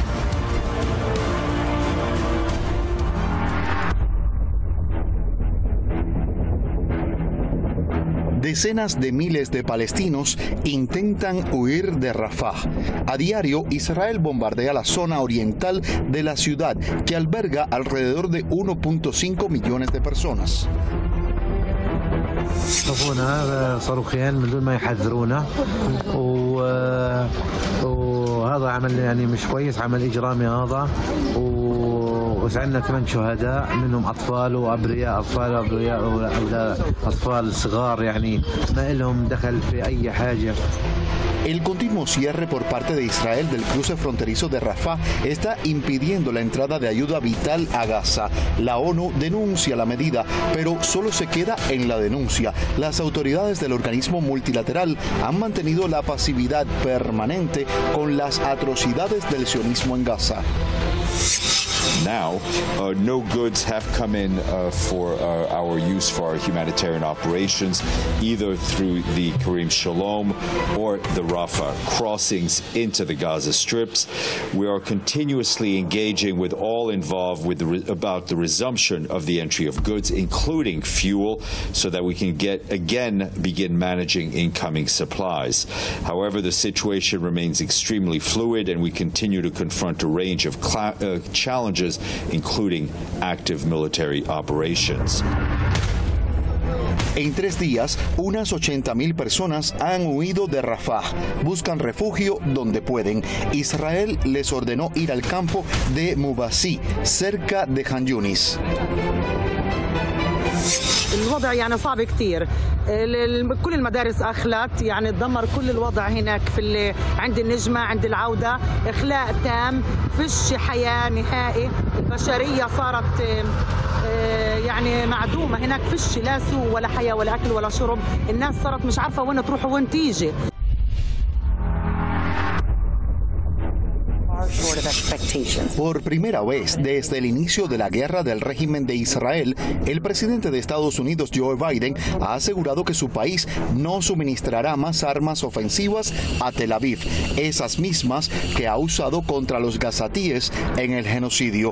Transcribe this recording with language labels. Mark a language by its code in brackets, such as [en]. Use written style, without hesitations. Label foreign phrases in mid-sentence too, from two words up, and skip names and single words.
[es] Decenas de miles de palestinos intentan huir de Rafah. A diario, Israel bombardea la zona oriental de la ciudad, que alberga alrededor de 1.5 millones de personas. [ar] صاروخين من دون ما يحذرونا وهذا عمل يعني مش كويس عمل إجرامي هذا وسعنا 8 شهداء منهم أطفال وأبرياء أطفال صغار يعني ما لهم دخل في أي حاجة. [es] El continuo cierre por parte de Israel del cruce fronterizo de Rafah está impidiendo la entrada de ayuda vital a Gaza. La ONU denuncia la medida, pero solo se queda en la denuncia. Las autoridades del organismo multilateral han mantenido la pasividad permanente con las atrocidades del sionismo en Gaza. [en] Now, no goods have come in for our use for our humanitarian operations, either through the Karim Shalom or the Rafah crossings into the Gaza strips. We are continuously engaging with all involved about the resumption of the entry of goods, including fuel, so that we can begin managing incoming supplies. However, the situation remains extremely fluid, and we continue to confront a range of challenges, including active military operations. [es] En 3 días, unas 80.000 personas han huido de Rafah. Buscan refugio donde pueden. Israel les ordenó ir al campo de Mubasi, cerca de Han Yunis. [ar] الوضع يعني صعب كتير. كل المدارس أخلت، يعني تدمر كل الوضع هناك في عند النجمة، عند العودة، إخلاء تام، فيش حياة نهائي، البشرية صارت يعني معدومة هناك، فيش لا سوق ولا حياة ولا أكل ولا شرب، الناس صارت مش عارفة وين تروح وين تيجي. [es] Por primera vez desde el inicio de la guerra del régimen de Israel, el presidente de Estados Unidos, Joe Biden, ha asegurado que su país no suministrará más armas ofensivas a Tel Aviv, esas mismas que ha usado contra los gazatíes en el genocidio.